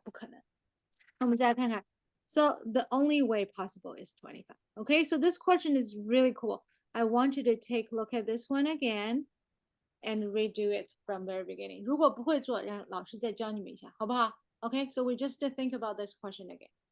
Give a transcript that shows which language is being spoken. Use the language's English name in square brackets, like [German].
[Chinese] 不可能。那我们再来看看。 [English] So the only way possible is 25. Okay, so this question is really cool. I want you to take a look at this one again and redo it from the very beginning. [Chinese] 如果不会做，让老师再教你们一下，好不好？ [English] Okay, so we just think about this question again.